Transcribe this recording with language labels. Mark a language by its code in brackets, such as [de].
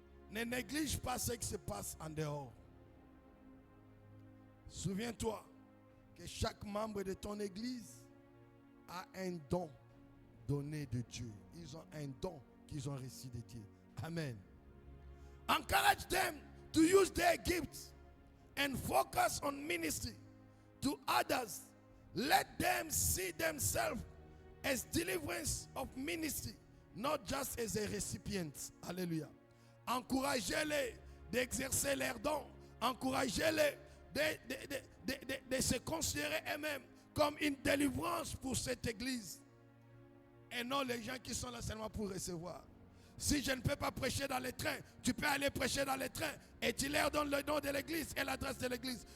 [fr] Ne néglige pas ce qui se passe en dehors. Souviens-toi que chaque membre de ton église a un don donné de Dieu. Ils ont un don qu'ils ont reçu de Dieu. Amen. [en] Encourage them to use their gifts and focus on ministry to others. Let them see themselves as deliverance of ministry, not just as a recipient. [fr] Alléluia. Encouragez-les d'exercer leurs dons. Encouragez-les de se considérer eux-mêmes comme une délivrance pour cette église. Et non les gens qui sont là seulement pour recevoir. Si je ne peux pas prêcher dans les trains, tu peux aller prêcher dans les trains et tu leur donnes le nom de l'église et l'adresse de l'église.